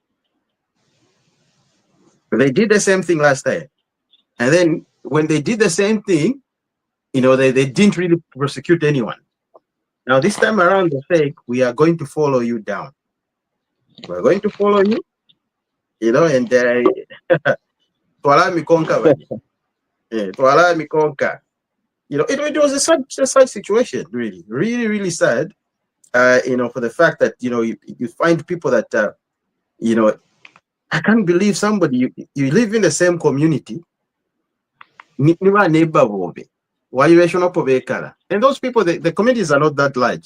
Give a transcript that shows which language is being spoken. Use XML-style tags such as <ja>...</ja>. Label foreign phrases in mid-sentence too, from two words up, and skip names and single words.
<en>They did the same thing last time, and then when they did the same thing, they didn't really prosecute anyone. Now this time around, they're saying we are going to follow you down. We're going to follow you, and</en> <bem>Twala mi konka, Twala mi konka.</bem> <en>It was a sad situation, really, really, really sad. For the fact that you find people that I can't believe somebody you live in the same community. And those people, the communities are not that large.</en>